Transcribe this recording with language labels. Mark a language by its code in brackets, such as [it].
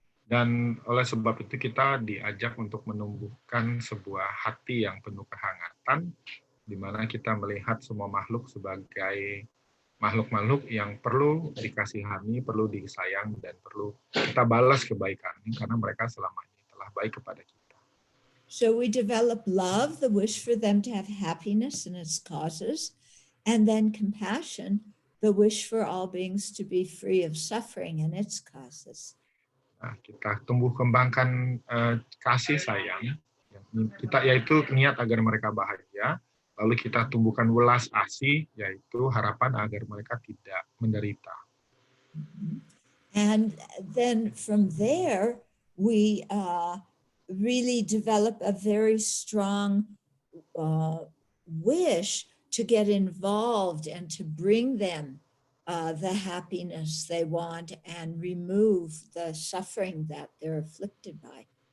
[id] Dan oleh sebab itu kita diajak untuk menumbuhkan sebuah hati yang penuh kehangatan, di mana kita melihat semua makhluk sebagai makhluk-makhluk yang perlu dikasihani, perlu disayang, dan perlu kita balas kebaikannya karena mereka selama ini telah baik kepada kita. [en] So we develop love, the wish for them to have happiness and its causes, and then compassion, the wish for all beings to be free of suffering and its causes. [id] Nah, kita tumbuh kembangkan kasih sayang, kita yaitu niat agar mereka bahagia, lalu kita tumbuhkan welas asih, yaitu harapan agar mereka tidak menderita. [en] And then from there, we really develop a very strong wish to get involved and to bring them the happiness they want and remove the suffering that they're afflicted by.